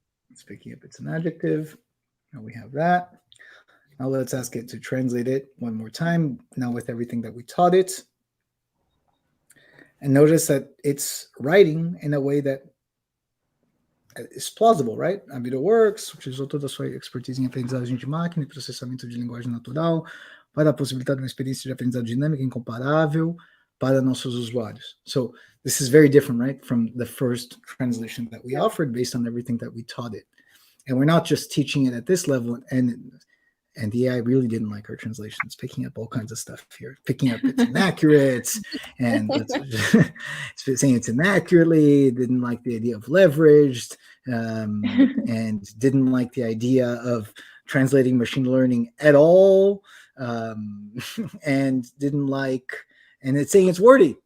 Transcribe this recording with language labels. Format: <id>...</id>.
<en>It's picking up. It's an adjective. Now we have that. Now let's ask it to translate it one more time. Now with everything that we taught it. And notice that it's writing in a way that is plausible, right?</en> <pt>A vida works, utilizou toda a sua expertise em aprendizagem de máquina e processamento de linguagem natural para a possibilidade de uma experiência de aprendizado dinâmica incomparável para nossos usuários.</pt> <en>So this is very different, right, from the first translation that we offered based on everything that we taught it. And we're not just teaching it at this level, and the AI really didn't like our translation. It's picking up all kinds of stuff here, picking up it's inaccurate, and it's saying it's inaccurately, didn't like the idea of leveraged, and didn't like the idea of translating machine learning at all, and didn't like, and it's saying it's wordy.</en>